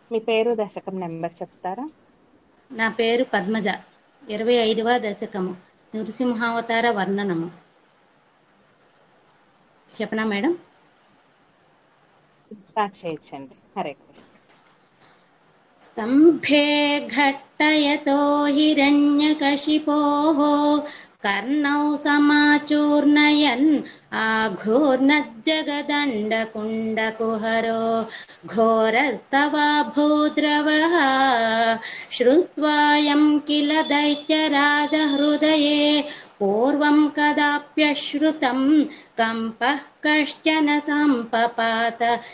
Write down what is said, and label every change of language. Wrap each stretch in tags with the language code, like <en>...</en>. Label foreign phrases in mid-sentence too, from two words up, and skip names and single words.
<te>పేరు దశకం నెంబర్ చెప్తారా? నా పేరు పద్మజ. 25వ దశకము నృసింహావతార వర్ణనము. చెప్పనా మేడం? స్టార్ట్ చేయొచ్చండి. హరే కృష్ణ.</te> <sa>स्तम्भे घट्टयतो हिरण्यकशिपोः कर्णौ समाचूर्णयन् आघूर्णज्जगदण्डकुण्डकुहरो घोरस्तवाभूद्रवः श्रुत्वायं किल दैत्यराजहृदये पूर्वं कदाप्यश्रुतं कम्पः कश्चन सम्पपात</sa>